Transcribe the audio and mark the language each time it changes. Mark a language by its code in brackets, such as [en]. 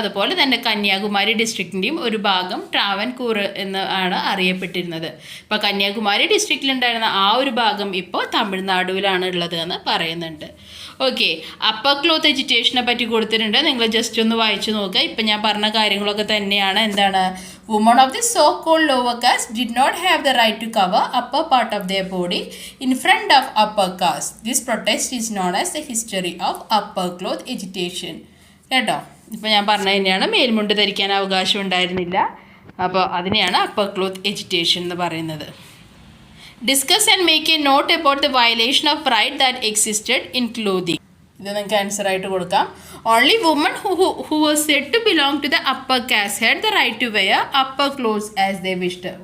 [ml] അതുപോലെ തന്നെ കന്യാകുമാരി ഡിസ്ട്രിക്റ്റിൻ്റെയും ഒരു ഭാഗം ട്രാവൻകൂർ എന്ന് ആണ് അറിയപ്പെട്ടിരുന്നത്. ഇപ്പോൾ കന്യാകുമാരി ഡിസ്ട്രിക്റ്റിലുണ്ടായിരുന്ന ആ ഒരു ഭാഗം ഇപ്പോൾ തമിഴ്നാടുവിലാണ് ഉള്ളത് എന്ന് പറയുന്നുണ്ട്. ഓക്കെ, അപ്പർ ക്ലോത്ത് എഡ്യൂക്കേഷനെ പറ്റി കൊടുത്തിട്ടുണ്ട്, നിങ്ങൾ ജസ്റ്റ് ഒന്ന് വായിച്ചു നോക്കുക. ഇപ്പം ഞാൻ പറഞ്ഞ കാര്യങ്ങളൊക്കെ തന്നെയാണ്. എന്താണ്? [en] Women of the so-called lower caste did not have the right to cover upper part of their body in front of upper caste. This protest is known as the history of upper cloth agitation. [ml] കേട്ടോ, ഇപ്പം ഞാൻ പറഞ്ഞ തന്നെയാണ്, മേൽമുണ്ട് ധരിക്കാൻ അവകാശം ഉണ്ടായിരുന്നില്ല. അപ്പോൾ അതിനെയാണ് അപ്പർ ക്ലോത്ത് എജിറ്റേഷൻ എന്ന് പറയുന്നത്. [en] Discuss and make a note about the violation of right that existed in clothing. [ml] ഇത് നിങ്ങൾക്ക് ആൻസർ ആയിട്ട് കൊടുക്കാം. [en] Only women who were said to belong to the upper caste had the right to wear upper clothes as they wished.